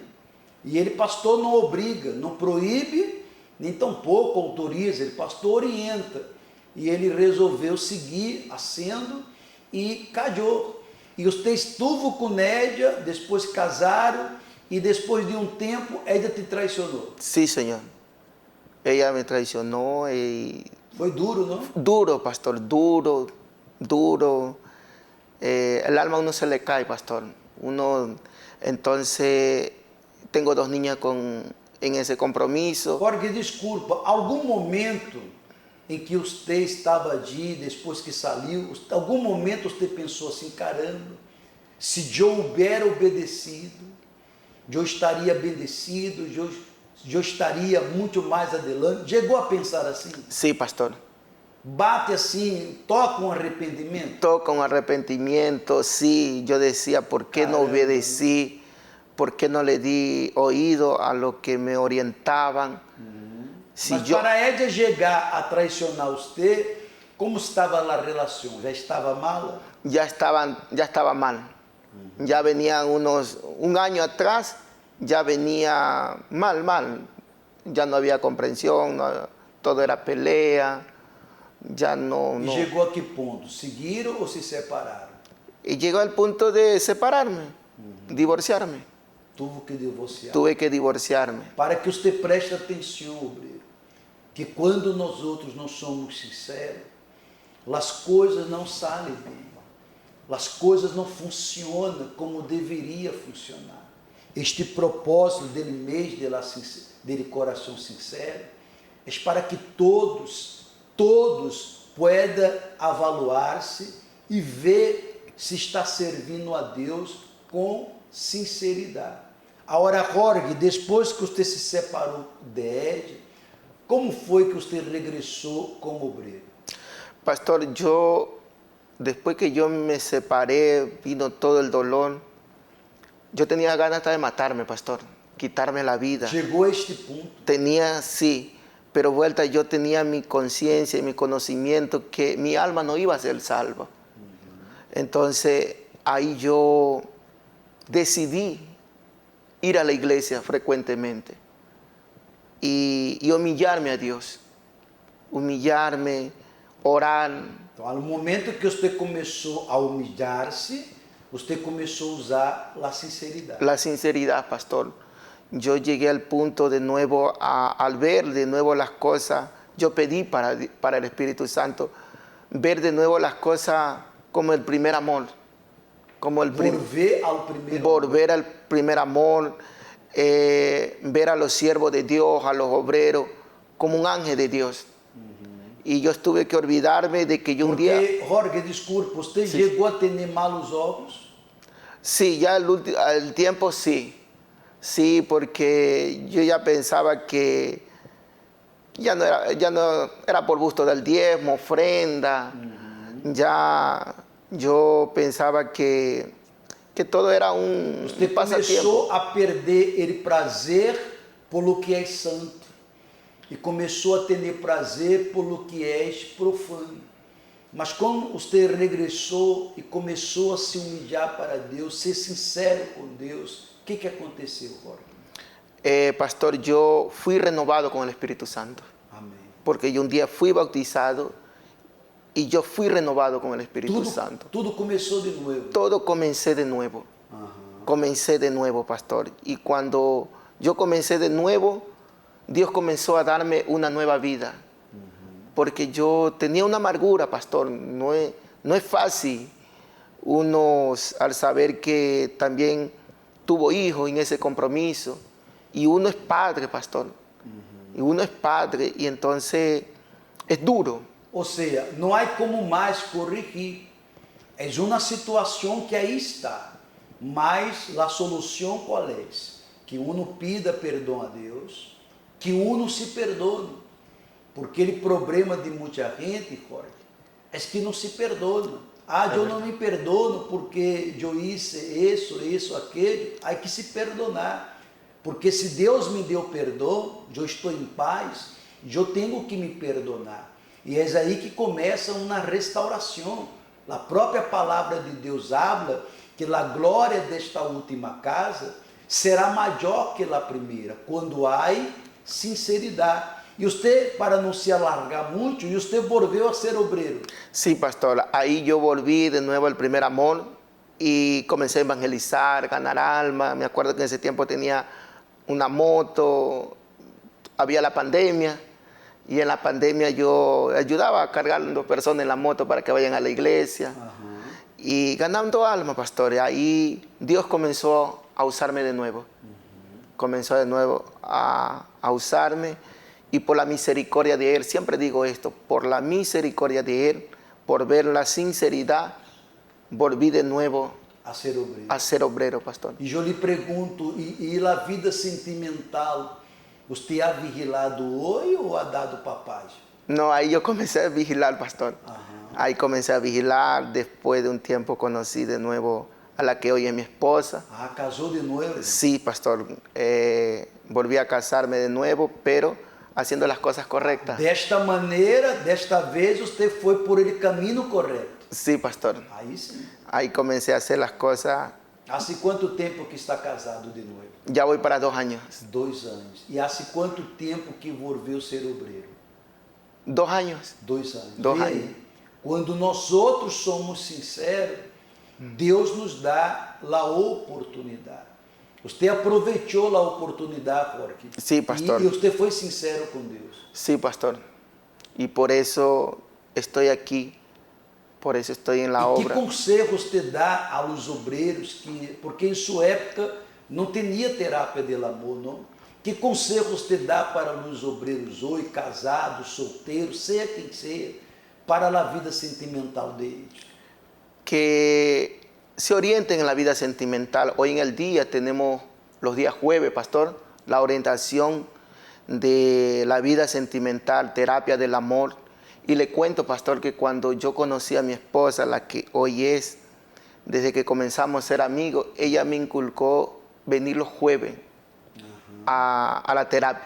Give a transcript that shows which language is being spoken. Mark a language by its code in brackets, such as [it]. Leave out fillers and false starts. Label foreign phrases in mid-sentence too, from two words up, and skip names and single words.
[pt] E ele pastor não obriga, não proíbe, nem tampouco autoriza, ele pastor orienta. E ele resolveu seguir assendo e casou. E você esteve com Nédia, depois casaram, e depois de um tempo, ela te traicionou. [es] Sí, Señor. Ella me traicionó y... [pt] Foi duro, não? [es] Duro, pastor, duro. El alma a uno se le cae, pastor. Entonces, tengo 2 niñas en ese compromiso. [pt] Jorge, desculpa, algum momento em que você estava ali, depois que saiu, algum momento você pensou assim, caramba, se eu houver obedecido, eu estaria bendecido, eu estaria muito mais adelante. Chegou a pensar assim? [es] Sí, pastor. [pt] Bate assim, toca um arrependimento? [es] Toca un arrepentimiento, sí. Yo decía, ¿por qué no obedecí? ¿Por qué no le di oído a lo que me orientaban? [pt] Mas para ella chegar a traicionar você, como estava a relação? Já estava mal? [es] Ya estaba mal. Ya venían un año atrás, ya venía mal. Ya no había comprensión, todo era pelea, ya no... [pt] E chegou a que ponto? Seguiram ou se separaram? [es] Y llegó al punto de separarme, divorciarme. Tuve que divorciarme. [pt] Para que você preste atenção, obreiro, que quando nós outros não somos sinceros, as coisas não saem bem. As coisas não funcionam como deveria funcionar. Este propósito dele mês, dele coração sincero, é para que todos puedan avaliar-se e ver se está servindo a Deus com sinceridade. Agora, Jorge, depois que você se separou de Ed, como foi que você regressou como obreiro? [es] Pastor, después que yo me separé, vino todo el dolor. Yo tenía ganas hasta de matarme, pastor, quitarme la vida. Llegó a este punto. Tenía, sí, pero vuelta yo tenía mi conciencia y mi conocimiento que mi alma no iba a ser salva. Entonces, ahí yo decidí ir a la iglesia frecuentemente. y humillarme a Dios. Humillarme, orar. [pt] Então, no momento que você começou a humilhar-se, você começou a usar a sinceridade. [es] La sinceridad, pastor. Yo llegué al punto de nuevo, al ver de nuevo las cosas, yo pedí para el Espíritu Santo, ver de nuevo las cosas como el primer amor. Como el [pt] Volver ao primeiro amor. [es] volver al primer amor, ver a los siervos de Dios, a los obreros, como un ángel de Dios. Y yo tuve que olvidarme de que yo un día... [pt] Porque, Jorge, desculpa, você chegou a ter malos olhos? [es] Sí, ya al tiempo sí. Sí, porque yo ya pensaba que ya no era por gusto del diezmo, ofrenda. Ya yo pensaba que todo era un [pt] Você [es] pasatiempo. [pt] começou a perder o prazer pelo que é santo e começou a ter prazer pelo que é profano. Mas quando você regressou e começou a se humilhar para Deus, ser sincero com Deus, o que aconteceu, Jorge? [es] Pastor, yo fui renovado con el Espíritu Santo. [pt] Amém. [es] Porque yo un día fui bautizado y yo fui renovado con el Espíritu Santo. [pt] Tudo começou de novo. [es] Todo comencé de nuevo. Comencé de nuevo, pastor. Y cuando yo comencé de nuevo, Dios comenzó a darme una nueva vida. Porque yo tenía una amargura, pastor. No es fácil uno al saber que también tuvo hijos en ese compromiso. Y uno es padre, pastor. Y uno es padre y entonces es duro. [pt] Ou seja, não há como mais corrigir. É uma situação que aí está. Mas a solução qual é? [es] Que uno pida [pt] perdão a Deus, [es] que uno se perdone. [pt] Porque o problema de muita gente, Jorge, é que não se perdona. Eu não me perdono porque eu hice isso, aquilo. Há que se perdonar. Porque se Deus me deu perdão, eu estou em paz, eu tenho que me perdonar. E é aí que começa uma restauração. A própria palavra de Deus habla que a glória desta última casa será maior que a primeira, quando há sinceridade. E você, para não se alargar muito, e você volveu a ser obreiro. [es] Sí, pastor. Ahí yo volví de nuevo al primer amor y comencé a evangelizar, ganar alma. Me acuerdo que en ese tiempo tenía una moto, había la pandemia. Y en la pandemia yo ayudaba a cargar a 2 personas en la moto para que vayan a la iglesia. Y ganando alma, pastor. Y ahí Dios comenzó a usarme de nuevo. Comenzó de nuevo a usarme. Y por la misericordia de Él, siempre digo esto, por la misericordia de Él, por ver la sinceridad, volví de nuevo a ser obrero, pastor. [pt] E eu lhe pergunto, e a vida sentimental, você [es] ha vigilado [pt] hoje ou [es] ha dado [pt] papagem? [es] No, ahí yo comencé a vigilar, pastor. Ahí comencé a vigilar, después de un tiempo conocí de nuevo a la que hoy es mi esposa. [pt] Casou de nuevo? [es] Sí, pastor. Volví a casarme de nuevo, pero haciendo las cosas correctas. [pt] Desta maneira, desta vez, você foi por el caminho correto. [es] Sí, pastor. [pt] Aí sim. [es] Ahí comencé a hacer las cosas. [pt] Há quanto tempo que está casado de novo? [es] Ya voy para 2 años. [pt] 2 anos. E há quanto tempo que volveu ser obreiro? [es] 2 años. [pt] 2 anos. 2 E anos. aí, quando nós outros somos sinceros, Deus nos dá a oportunidade. Você aproveitou a oportunidade, Jorge. [es] Sí, pastor. [pt] E você foi sincero com Deus. [es] Sí, pastor. Y por eso estoy aquí. Por eso estoy en la [pt] Que [es] obra. [pt] conselhos te dá aos obreiros porque em sua época não tinha [es] terapia del amor, [pt] não? Que conselhos te dá para os obreiros hoje, casados, solteiros, seja quem seja, para a vida sentimental deles? [es] Que se orienten en la vida sentimental. Hoy en el día tenemos los días jueves, pastor, la orientación de la vida sentimental, terapia del amor. Y le cuento, pastor, que cuando yo conocí a mi esposa, la que hoy es, desde que comenzamos a ser amigos, ella me inculcó venir los jueves a la terapia.